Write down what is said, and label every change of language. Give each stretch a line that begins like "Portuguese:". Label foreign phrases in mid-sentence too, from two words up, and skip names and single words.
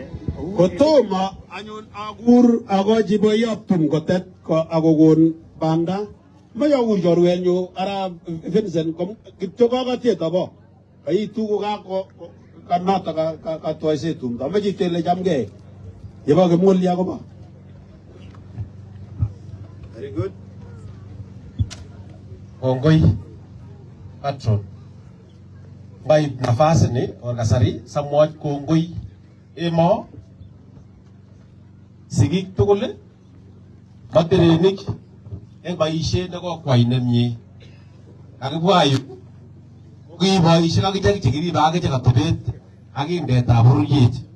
Kalenjin: Kotomo anyun akur akochi boiyot tum kotet akokon banda. Mayakur chorwenyu Arap Vincent kityo kakatiet abo. Kaitu kanata katwaise tumdo. Amache tele chamgei. Yebo kimulya koba.
English: Very good.
Kalenjin: Kongoi patron bai nafasi ni kasari samwach kongoi emo sigik tugul materenik en boisiet nekokwai nemie kakibwa yu kiboisiek akichek chekiribe akichek atebet ak indetab bororiet.